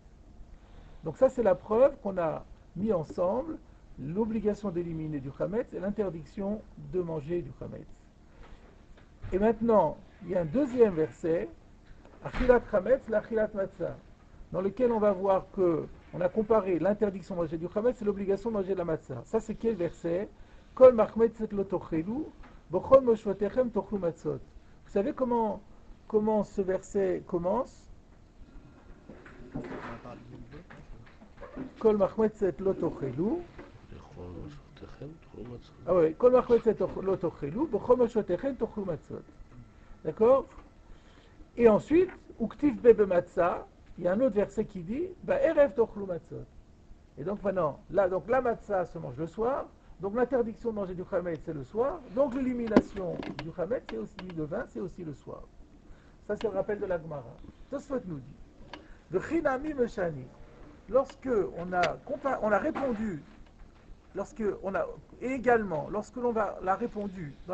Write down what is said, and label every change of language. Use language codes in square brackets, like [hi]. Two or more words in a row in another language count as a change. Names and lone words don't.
[fr] Donc ça c'est la preuve qu'on a mis ensemble l'obligation d'éliminer du Chametz et l'interdiction de manger du Chametz. Et maintenant, il y a un deuxième verset, [he] אכילת חמץ, [fr] l' [he] אכילת מצה, [fr] dans lequel on va voir que on a comparé l'interdiction de manger du Chametz et l'obligation de manger de la Matzah. Ça c'est quel verset? [he] כל מחמצת לא תאכלו, בכל מושבותיכם תאכלו מצות. [fr] Vous savez comment ce verset commence? [he] כל מחמצת לא תאכלו. [fr] Ah oui, [he] כל מחמצת לא תאכלו, בכל מושבותיכם תאכלו מצות. [fr] D'accord? Et ensuite, [he] וכתיב ביה מצה, [fr] il y a un autre verset qui dit [he] בערב תאכלו מצות. [fr] Et donc maintenant, donc la matzah se mange le soir, donc l'interdiction de manger du Chametz c'est le soir, donc l'élimination du Chametz c'est aussi le vin, c'est aussi le soir. Ça c'est le rappel de la Gemara. Tosfot nous dit de [he] כי נמי משני, [fr] lorsque on a répondu, lorsque l'on l'a répondu dans